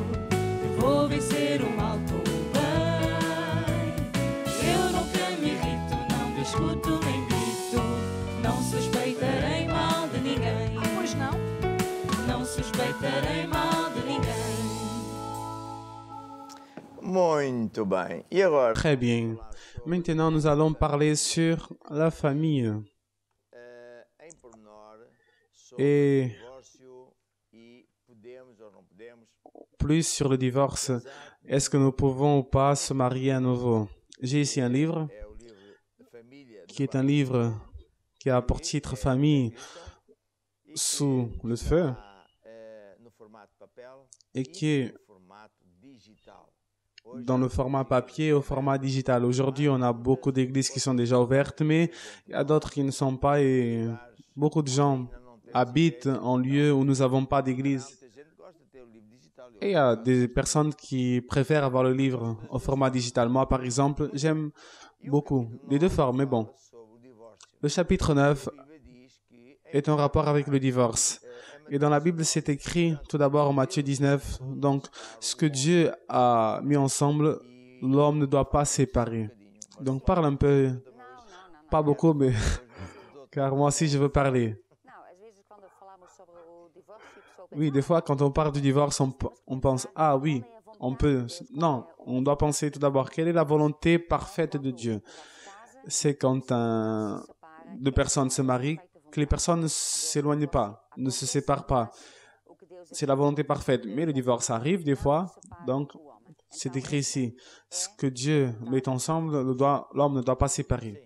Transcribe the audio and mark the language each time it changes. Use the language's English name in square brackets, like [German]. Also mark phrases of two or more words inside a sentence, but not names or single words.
[Portuguese] Eu vou vencer o mal com o bem. Eu nunca me irrito, não discuto nem grito. Não suspeitarei mal de ninguém. Pois não? Não suspeitarei mal de ninguém. Muito bem. E agora? [French] Très bien. Maintenant, nous allons parler sur la famille. [Portuguese] Em pormenor, [French] Et- [Portuguese] sobre o divórcio e podemos ou não podemos. [French] Plus sur le divorce. Est-ce que nous pouvons ou pas se marier à nouveau? J'ai ici un livre [Portuguese] É o livro Família [French] qui est un livre qui a pour titre Famille sous le feu [Portuguese] no formato papel [French] et qui est [Portuguese] no formato digital. Hoje, [French] dans le format papier et au format digital. Aujourd'hui, on a beaucoup d'églises qui sont déjà ouvertes, mais il y a d'autres qui ne sont pas et beaucoup de gens habitent en lieu où nous n'avons pas d'église. [Portuguese] muita gente gosta de ter o livro digital. [French] Et il y a des personnes qui préfèrent avoir le livre au format digital. Moi, par exemple, j'aime beaucoup les deux formes, mais bon. [Portuguese] Sobre o divórcio. [French] Le chapitre 9 [Portuguese] A Bíblia diz que [French] est en rapport avec le divorce. Et dans la Bible, c'est écrit tout d'abord en Matthieu 19. Donc, ce que Dieu a mis ensemble, l'homme ne doit pas séparer. Donc, parle un peu, pas beaucoup, mais car moi aussi, je veux parler. [Portuguese] Não, às vezes quando falamos sobre o divórcio, a pessoa pensa, [French] Oui, des fois, quand on parle du divorce, on pense, ah oui, on peut. Non, on doit penser tout d'abord, quelle est la volonté parfaite de Dieu? C'est quand deux personnes se marient, que les personnes ne s'éloignent pas, ne se séparent pas. C'est la volonté parfaite. Mais le divorce arrive des fois, donc c'est écrit ici, ce que Dieu met ensemble, l'homme ne doit pas séparer.